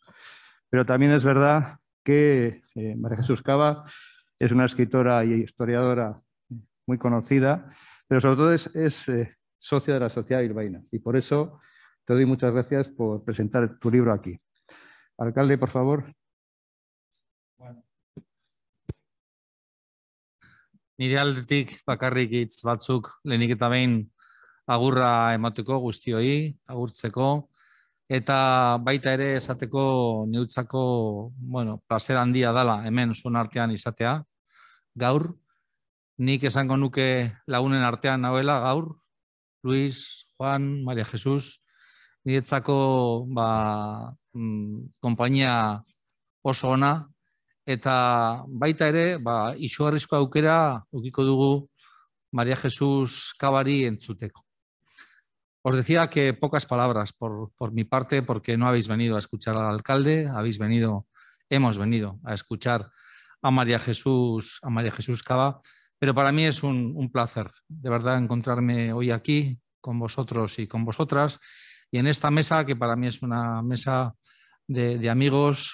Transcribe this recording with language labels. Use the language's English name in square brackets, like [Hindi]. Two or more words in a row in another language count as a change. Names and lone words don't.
[Spanish] Pero también es verdad que María Jesús Cava es una escritora y historiadora muy conocida, pero sobre todo es socia de la Sociedad Bilbaína. Y por eso te doy muchas gracias por presentar tu libro aquí. Alcalde, por favor. Bueno. [Basque] Nire aldetik bakarrik hitz batzuk lehenik eta behin agurra emateko guztioi, agurtzeko, eta baita ere esateko neutzako, plazer handia dala hemen zuen artean izatea. Gaur, nik esango nuke lagunen artean nauela gaur, Luis, Juan, María Jesús, niretzako konpainia oso ona, eta baita ere, izugarrizko aukera ukiko dugu María Jesús Cavari entzuteko. [Spanish] Os decía que pocas palabras por mi parte, porque no habéis venido a escuchar al alcalde, hemos venido a escuchar a María Jesús Cava, pero para mí es un placer, de verdad, encontrarme hoy aquí con vosotros y con vosotras, y en esta mesa, que para mí es una mesa de amigos.